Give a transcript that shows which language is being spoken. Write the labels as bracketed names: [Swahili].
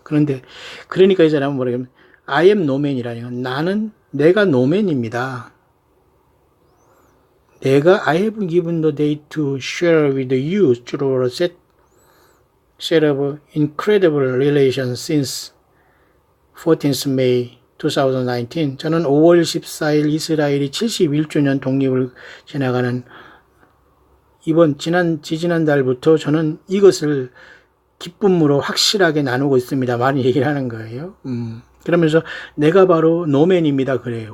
[Korean] 그러니까 이 사람은 뭐라냐면 [English] I am no man [Korean] 이라니까 내가 [English] no man [Korean] 입니다. [English] I have given the day to share with you through a set of incredible relations since 14th May 2019. [Korean] 저는 5월 14일 이스라엘이 71주년 독립을 지나가는 지지난 달부터 저는 이것을 기쁨으로 확실하게 나누고 있습니다. 많이 얘기를 하는 거예요. 그러면서 내가 바로 노맨입니다. 그래요.